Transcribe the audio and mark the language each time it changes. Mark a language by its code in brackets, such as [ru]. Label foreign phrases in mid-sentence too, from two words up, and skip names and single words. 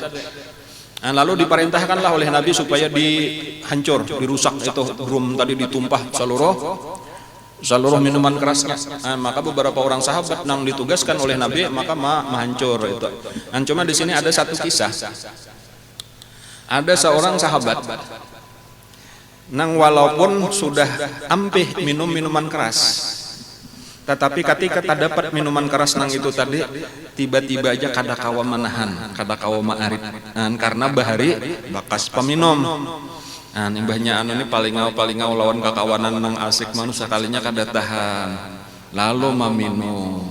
[id] Lalu diperintahkanlah oleh Nabi supaya dihancur, dirusak itu drum tadi, ditumpah seluruh minuman kerasnya. Maka beberapa orang sahabat yang ditugaskan oleh Nabi maka menghancur itu. Cuma di sini ada satu kisah. [bjn] Ada seorang sahabat nang walaupun sudah ampih minum minuman keras, tetapi ketika dapat minuman keras nang itu tadi tiba-tiba aja kada kawa menahan, kada kawa ma'arif, karena bahari bakas peminum. Imbahnya ini paling ngau lawan kakawanan nang asik manusia kalinya kada tahan lalu meminum.